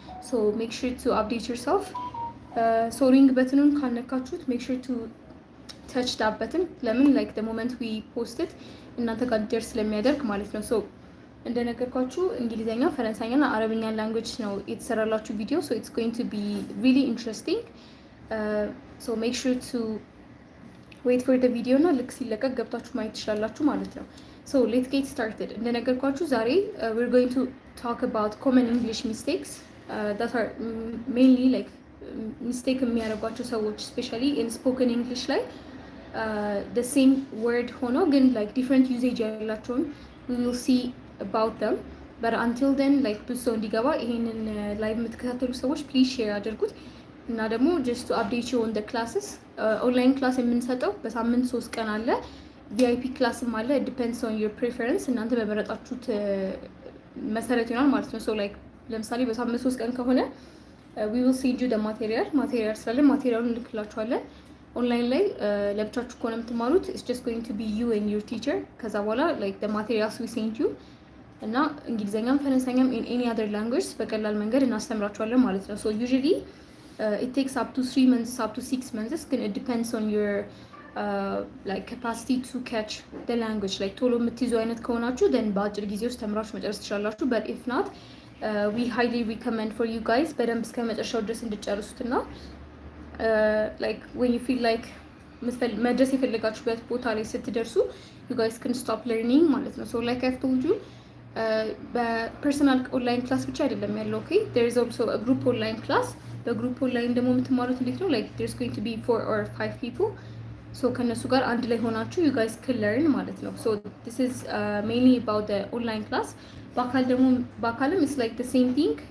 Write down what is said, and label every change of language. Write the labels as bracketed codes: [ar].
[en] So make sure to update yourself. So ring [am] በትኑን ካነካችሁት [en] make sure to touch that button. ለምን like the moment we post it [am] እናንተ ጋር ደርስ ስለሚያደርግ ማለት ነው. So እንደነገርኳችሁ እንግሊዘኛ፣ ፈረንሳይኛና አረብኛ ላንጉዌጅ ነው የተሰራላችሁ ቪዲዮ. [en] So it's going to be really interesting. So make sure to wait for the video [am] እና ልክ ሲለቀቅ ገብታችሁ ማየት ትችላላችሁ ማለት ነው. [en] So let's get started. [am] እንደነገርኳችሁ ዛሬ [en] we're going to talk about common English mistakes that are mainly like mistake [am] የሚያደርጓቸው ሰዎች [en] especially in spoken English ላይ the same word [am] ሆኖ ግን [en] like different usage ያላቸውን we will see about them. But until then like [am] ብዙ ሰው እንዲገባ ይሄንን ላይቭ የምትከታተሉ ሰዎች [en] please share [am] አድርጉት እና ደግሞ [en] just to update you on the classes. [am] ኦንላይን ክላስ የምንሰጠው በሳምንት 3 ቀን አለ። ቪአይፒ ክላስም አለ. [en] it depends on your preference [am] እናንተ በመረጣችሁት መሰረት ይሆናል ማለት ነው. [en] so like [am] ለምሳሌ በሳምንት 3 ቀን ከሆነ [en] we will send you the material [am] ስላለ ማቴሪያሉን እንልክላችኋለን። ኦንላይን ላይ ለብቻችሁ ከሆነ የምትማሩት [en] it's just going to be you and your teacher. [am] ከዛ በኋላ [en] like the materials we send you [am] እና እንግሊዘኛም ፈረንሳይኛም [en] in any other language [am] በቀላል መንገድ እናስተምራችኋለን ማለት ነው. [en] so usually it takes up to 3 months, up to 6 months. It depends on your like capacity to catch the language. [am] like ቶሎ የምትይዙ አይነት ከሆናችሁ then በአጭር ጊዜ ውስጥ ተምራችሁ መጨረስ ትችላላችሁ. [en] but if not we highly recommend for you guys [am] በደንብ እስከ መጨረሻው ድረስ እንድጨርሱትና [en] like when you feel like [am] መድረስ የፈለጋችሁበት ቦታ ላይ ስትደርሱ [en] you guys can stop learning ማለት ነው. so like I've told you [am] በፐርሰናል ኦንላይን ክላስ ብቻ አይደለም ያለው. [en] okay there is also a group online class. [am] በግሩፕ ኦንላይን ደግሞ የምትማሩት እንዴት ነው [en] like there's going to be 4 or 5 people. so [am] ከነሱ ጋር አንድ ላይ ሆናችሁ [en] you guys can learn ማለት ነው. so this is mainly about the online class. [am] በአካልም [en] it's like the same thing.